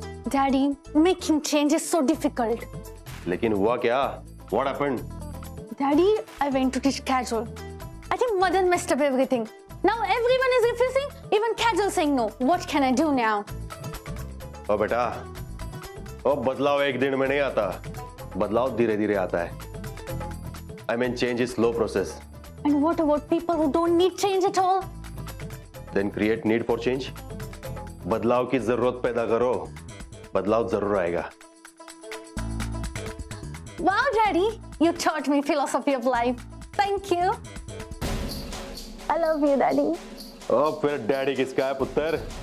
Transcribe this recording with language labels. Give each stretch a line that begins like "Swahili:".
English: Daddy, making change is so difficult.
Hindi: लेकिन हुआ क्या?
English: What happened? Daddy, I went to teach Kajal. I think Madan messed up everything. Now everyone is refusing, even Kajal saying no. What can I do now?
Hindi: ओ बेटा, ओ बदलाव एक दिन में नहीं आता, बदलाव धीरे धीरे आता है.
English: I mean, change is slow process. And what about people who don't need change at all? Then create need for change.
Hindi: बदलाव की जरूरत पैदा करो, बदलाव जरूर आएगा.
English: Wow, Daddy, you taught me philosophy of life. Thank you. I love you, Daddy.
Hindi: ओ फिर daddy किसका है पुत्र?